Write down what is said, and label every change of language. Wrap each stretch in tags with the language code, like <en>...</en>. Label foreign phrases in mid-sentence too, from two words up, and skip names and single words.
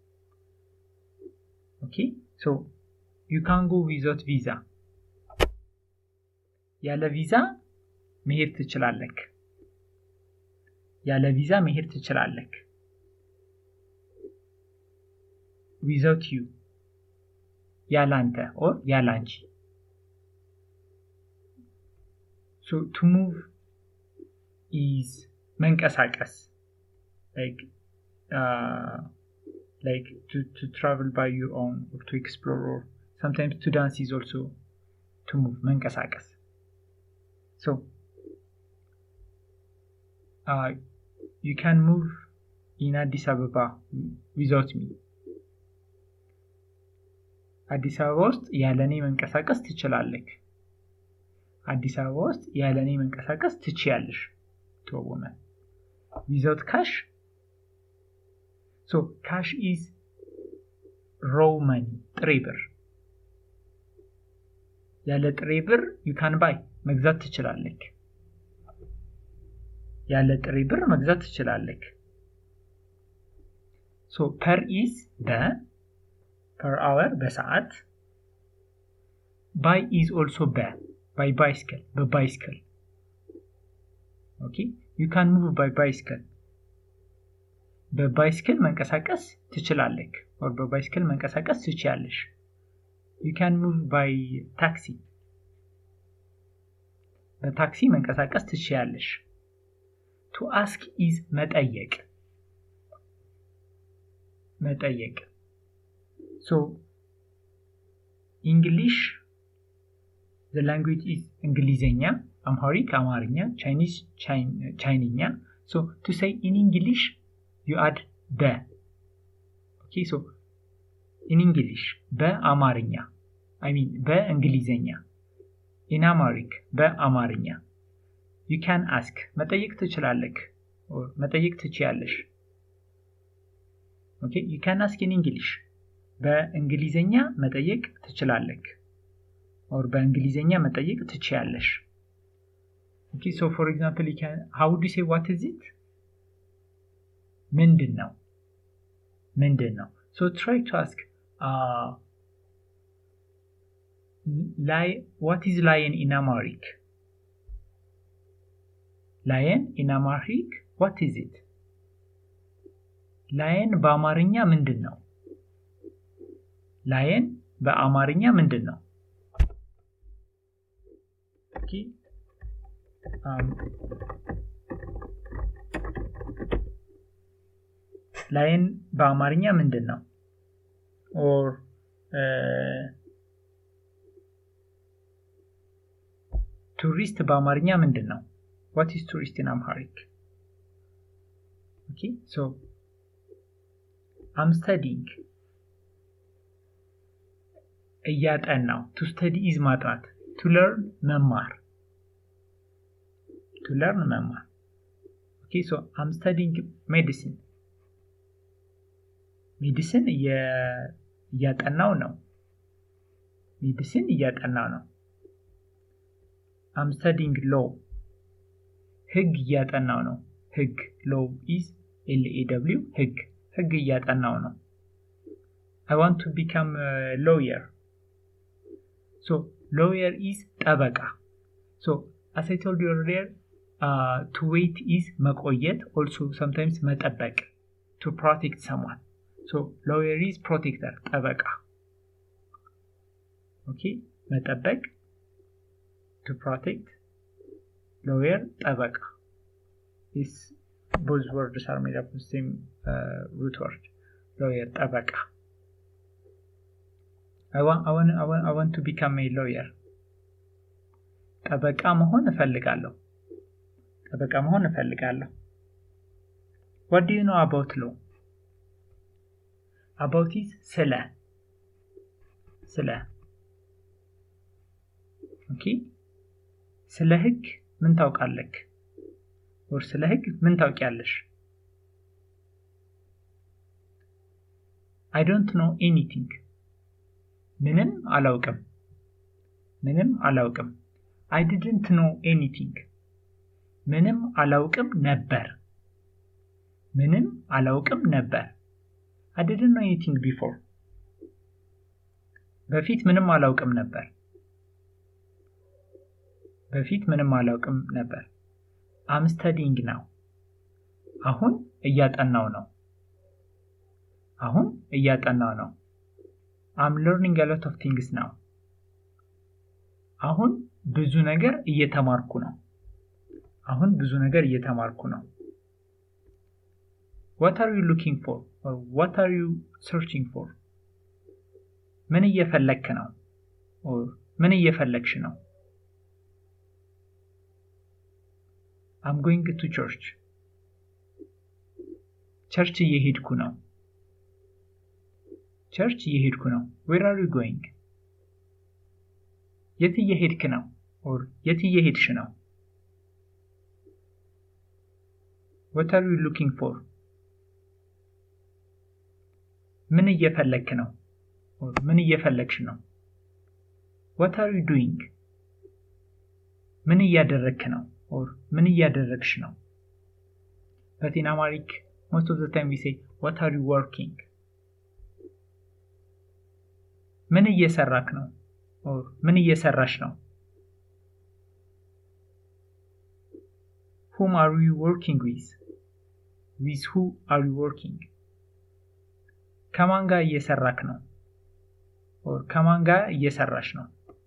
<en>okay so you can go without visa</en> <am>ያለ ቪዛ መሄድ ትችላለህ ያለ ቪዛ መሄድ ትችላለህ</am> <en>without you ያላንተ or ያላንቺ so to move is መንቀሳቀስ like to travel by your own or to explore or sometimes to dance is also to move መንቀሳቀስ so you can move in Addis Ababa without me</en> <am>አዲስ አበባ ውስጥ ያለኔ መንቀሳቀስ ትችላለህ አዲስ አበባ ውስጥ ያለኔ መንቀሳቀስ ትችያለሽ</am> <en>to a woman without cash so cash is raw money</en> <am>ጥሬ ብር ያለ ጥሬ ብር</am> <en>you can buy</en> <am>መግዛት ትችላለህ ያለ ጥሬ ብር መግዛት ትችላለህ</am> <en>so per is per hour በሰዓት by is also by bicycle በbicycle okay you can move by bicycle</en> <am>በባይስክል መንቀሳቀስ ትችላለህ or በባይስክል መንቀሳቀስ ትችያለሽ</am> <en>you can move by taxi</en> <am>በታክሲ መንቀሳቀስ ትችያለሽ</am> <en>to ask is</en> <am>መጠየቅ</am> <en>መጠየቅ so English the language is እንግሊዘኛ Amharic አማርኛ Chinese ቻይንኛ so to say in English you add okay so in English በአማርኛ I mean በእንግሊዘኛ in Amharic በአማርኛ you can ask</en> <am>መጠየቅ ትችላለህ</am> <en>or</en> <am>መጠየቅ ትችያለሽ</am> <en>okay you can ask in English</en> <am>በእንግሊዘኛ መጠየቅ ትችላለህ</am> <en>or</en> <am>በእንግሊዘኛ መጠየቅ ትችያለሽ</am> <en>okay so for example you can how would you say what is it ምንድነው so try to ask what is lion in Amharic lion in Amharic what is it lion</en> <am>በአማርኛ ምንድነው</am> <en>lion</en> <am>በአማርኛ ምንድነው</am> <en>okay lion</en> <am>በአማርኛ ምንድነው</am> <en>or tourist</en> <am>በአማርኛ ምንድነው</am> <en>what is tourist in Amharic okay so I'm studying እያጠናው to study is ማጥናት to learn መማር okay so I'm studying medicine</en> <am>እያጠናው ነው</am> <en>I'm studying law</en> <am>ህግ እያጠናው ነው ህግ</am> <en>law is law</en> <am>ህግ እያጠናው ነው</am> <en>I want to become a lawyer so lawyer is ጠበቃ so as I told you earlier to wait is መቆየት also sometimes መጠበቅ to protect someone so lawyer is protector ጠበቃ okay መጠበቅ to protect lawyer ጠበቃ is both words are made up of the same root word lawyer ጠበቃ I want to become a lawyer</en> <am>ጠበቃ መሆን እፈልጋለሁ</am> <en>What do you know about law? About is</en> <am>ስለ Okay ስለ ህግ ምን ታውቃለህ or ስለ ህግ ምን ታውቂያለሽ</am> <en>I don't know anything</en> <am>ምንም አላውቅም</am> <en>I didn't know anything</en> <am>ምንም አላውቅም ነበር</am> <en>I didn't know anything before</en> <am>በፊት ምንም አላውቅም ነበር</am> <en>I'm studying now</en> <am>አሁን እያጠናው ነው</am> <en>I'm learning a lot of things now</en> <am>አሁን ብዙ ነገር እየተማርኩ ነው</am> <en>What are you looking for or what are you searching for</en> <am>ምን እየፈለክ ነው</am> <en>or</en> <am>ምን እየፈለክሽ ነው</am> <en>I'm going to church</en> <am>ቸርች እየሄድኩ ነው</am> <en>Where are you going</en> <am>የት እየሄድክ ነው or የት እየሄድሽ ነው</am> <en>What are you looking for</en> <am>ምን እየፈለክ ነው</am> <en>or</en> <am>ምን እየፈለክሽ ነው</am> <en>What are you doing</en> <am>ምን እያደረግክ ነው</am> <en>or</en> <am>ምን እያደረግሽ ነው</am> <en>But in Amharic most of the time we say what are you working</en> <am>ምን እየሰራክ ነው or ምን እየሰራሽ ነው</am> <en>Whom are you working with With who are you working</en> <am>ከማን ጋር እየሰራክ ነው or ከማን ጋር እየሰራሽ ነው</am>